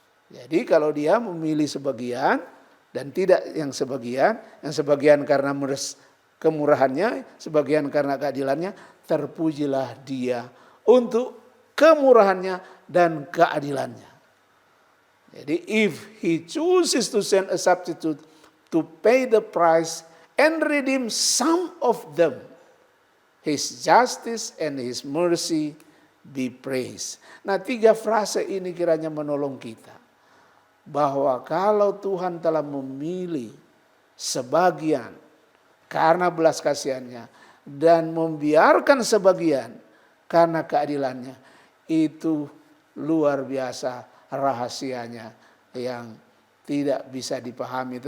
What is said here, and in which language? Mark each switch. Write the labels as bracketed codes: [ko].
[id] Jadi kalau Dia memilih sebagian dan tidak yang sebagian karena kemurahannya, sebagian karena keadilannya, terpujilah Dia untuk kemurahannya dan keadilannya. Jadi [en] if he chooses to send a substitute to pay the price and redeem some of them, his justice and his mercy be praised. [id] Nah, 3 frase ini kiranya menolong kita. Bahwa kalau Tuhan telah memilih sebagian karena belas kasihannya dan membiarkan sebagian karena keadilannya, itu luar biasa rahasianya yang tidak bisa dipahami.